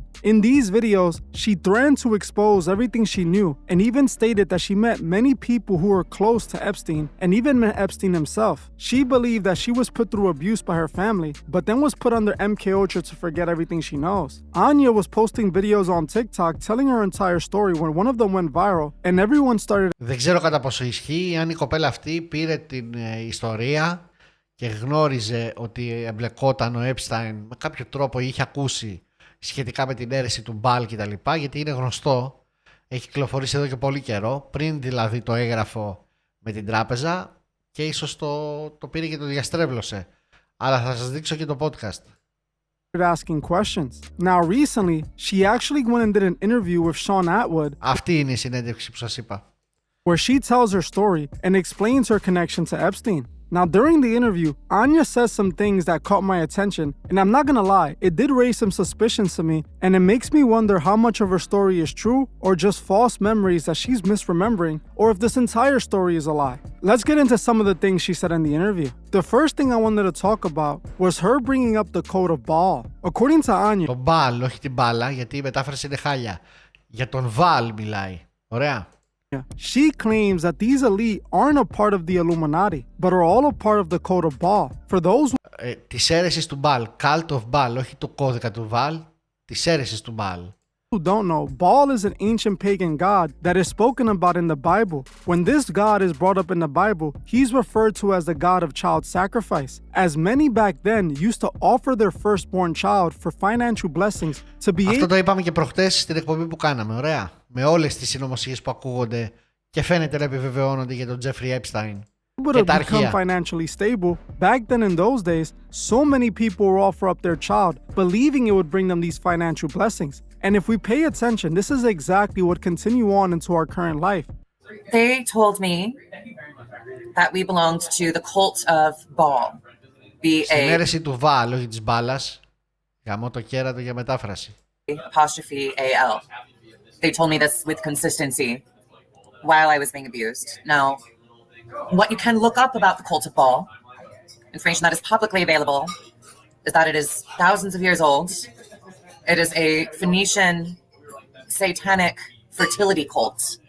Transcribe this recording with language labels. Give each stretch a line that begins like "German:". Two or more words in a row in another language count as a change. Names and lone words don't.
English: In these videos, she threatened to expose everything she knew and even stated that she met many people who were close to Epstein and even met Epstein himself. She believed that she was put through abuse by her family, but then was put under MK Ultra to forget everything she knows. Anya was posting videos on TikTok telling her entire story when one of them went viral and everyone started.
Greek: Δεν ξέρω κατά πόσο ισχύει αν η κοπέλα αυτή πήρε την ιστορία και γνώριζε ότι εμπλεκόταν ο Epstein με κάποιο τρόπο, είχε ακούσει σχετικά με την αίρεση του Baal και τα λοιπά, γιατί είναι γνωστό, έχει κυκλοφορήσει εδώ και πολύ καιρό, πριν δηλαδή το έγγραφο με την τράπεζα και ίσως το πήρε και το διαστρέβλωσε. Αλλά θα σας δείξω και το podcast.
English: Asking questions. Now recently, she actually went and did an interview with Sean Atwood.
Greek: Αυτή είναι η συνέντευξη που σας είπα.
English: Where she tells her story and explains her connection to Epstein. Now, during the interview, Anya says some things that caught my attention, and I'm not gonna lie, it did raise some suspicions to me, and it makes me wonder how much of her story is true or just false memories that she's misremembering, or if this entire story is a lie. Let's get into some of the things she said in the interview. The first thing I wanted to talk about was her bringing up the code of Baal. According to Anya,
Greek: Το Baal, όχι την μπάλα, γιατί η μετάφραση είναι χάλια. Για τον Baal μιλάει. Ωραία.
English: she claims that these elite aren't a part of the Illuminati, but are all a part of the code of Baal. For those
Greek: Της αίρεσης του Baal,
English: cult of Baal,
Greek: όχι το κώδικα του Baal, της αίρεσης του Baal.
English: who don't know, Baal is an ancient pagan god that is spoken about in the Bible. When this god is brought up in the Bible, he's referred to as the god of child sacrifice, as many back then used to offer their firstborn child for financial blessings to be
Greek: Αυτό το είπαμε και προχτές στην εκπομπή που κάναμε, ωραία. Με όλες τις συνωμοσίες που ακούγονται και φαίνεται να επιβεβαιώνονται για τον Jeffrey Epstein.
English: able to become financially stable. Back then in those days, so many people would offer up their child, believing it would bring them these financial blessings. And if we pay attention, this is exactly what continue on into our current life. They told me that we belonged to the cult of Baal.
Greek: Στην αίρεση του Baal, όχι της μπάλας. Γαμώ το κέρατο για μετάφραση.
English: Apostrophe A-L. They told me this with consistency while I was being abused. Now, what you can look up about the cult of Baal, information that is publicly available, is that it is thousands of years old. It is a Phoenician satanic fertility cult.